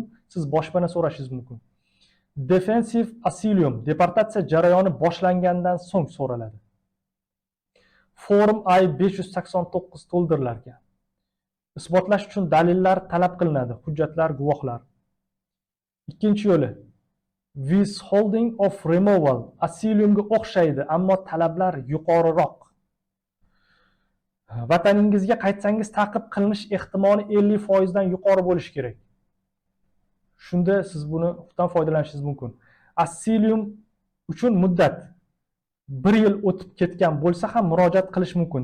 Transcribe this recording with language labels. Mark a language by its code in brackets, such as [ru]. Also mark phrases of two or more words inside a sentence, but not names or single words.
[uz] Siz boshpana so'rashingiz mumkin. [en] Defensive asylum, [uz] deportatsiya jarayoni boshlangandan so'ng so'raladi. Form I-589 to'ldirilar ekan. Isbotlash uchun dalillar talab qilinadi, hujjatlar, guvohlar. Ikkinchi yo'li, [en] withholding of removal, [uz] asylumga o'xshaydi, ammo talablar yuqoriroq. Vataningizga qaytsangiz ta'qib qilinish ehtimoli 50% dan yuqori bo'lishi kerak. Shunda siz bundan foydalanishingiz mumkin. Asylum uchun muddat 1 yil o'tib ketgan bo'lsa ham murojaat qilish mumkin.